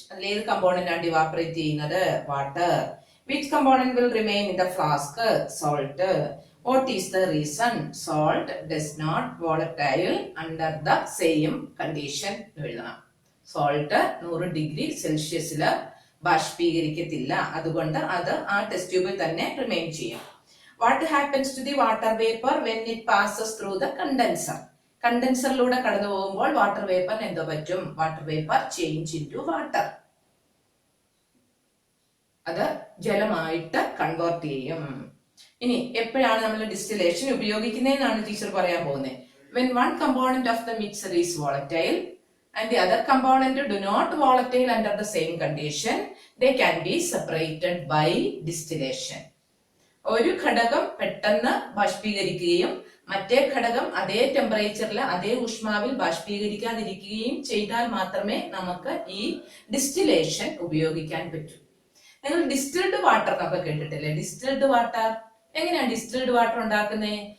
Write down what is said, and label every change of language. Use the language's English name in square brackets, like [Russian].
[Malayalam] അതിൽ ഏത് കമ്പോണന്റ് ആണ് ഇവാപറേറ്റ് ചെയ്യുന്നത്? [English] Water. Which component will remain in the flask? Salt. What is the reason salt does not volatile under the same condition? [Malayalam] എഴുതണം. Salt 100 degree സെൽഷ്യസില് ബാഷ്പീകരിക്കത്തില്ല, അതുകൊണ്ട് അത് ആ test ട്യൂബിൽ തന്നെ റിമെയിൻ ചെയ്യും. [English] What happens to the water vapor when it passes through the condenser? [Malayalam] കണ്ടൻസറിലൂടെ കടന്നു പോകുമ്പോൾ water vapour എന്തോ പറ്റും? [English] Water vapour change into water. [Malayalam] അത് ജലമായിട്ട് കൺവേർട്ട് ചെയ്യും. ഇനി എപ്പോഴാണ് നമ്മൾ ഡിസ്റ്റിലേഷൻ ഉപയോഗിക്കുന്നതെന്നാണ് ടീച്ചർ പറയാൻ പോകുന്നത്. [English] When one component of the mixture is volatile and the other component do not volatile under the same condition, they can be separated by distillation. [Malayalam] ഒരു ഘടകം പെട്ടെന്ന് ബാഷ്പീകരിക്കുകയും മറ്റേ ഘടകം അതേ ടെമ്പറേച്ചറിൽ അതേ ഊഷ്മാവിൽ ബാഷ്പീകരിക്കാതിരിക്കുകയും ചെയ്താൽ മാത്രമേ നമുക്ക് ഈ ഡിസ്റ്റിലേഷൻ ഉപയോഗിക്കാൻ പറ്റൂ. നിങ്ങൾ ഡിസ്റ്റിൽഡ് വാട്ടർ എന്നൊക്കെ കേട്ടിട്ടില്ലേ? ഡിസ്റ്റിൽഡ് വാട്ടർ എങ്ങനെയാണ് ഡിസ്റ്റിൽഡ് വാട്ടർ ഉണ്ടാക്കുന്നത്?